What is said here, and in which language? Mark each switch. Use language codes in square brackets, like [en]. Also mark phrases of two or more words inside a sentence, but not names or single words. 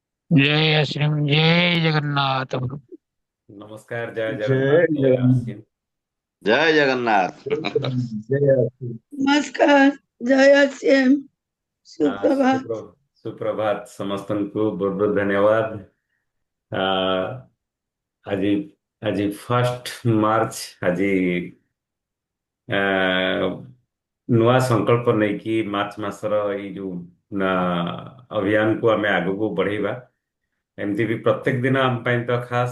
[or] जय श्री जय जगन्नाथ प्रभु। नमस्कार, जय जय जगन्नाथ, जय जगन्नाथ। आशीष। जय जगन्नाथ। जय जगन्नाथ, जय आशीष। नमस्कार। जय श्याम। सुप्रभात। ସୁପ୍ରଭାତ ସମସ୍ତଙ୍କୁ ବହୁତ ବହୁତ ଧନ୍ୟବାଦ। आ, ଆଜି ଆଜି 1 ମାର୍ଚ୍ଚ। ଆଜି ନୂଆ ସଂକଳ୍ପ ନେଇକି ମାର୍ଚ୍ଚ ମାସର ଏଇ ଯୋଉ ନା, ଅଭିଯାନକୁ ଆମେ ଆଗକୁ ବଢେଇବା। ଏମିତି ବି ପ୍ରତ୍ୟେକ ଦିନ ଆମ ପାଇଁ ତ ଖାସ୍।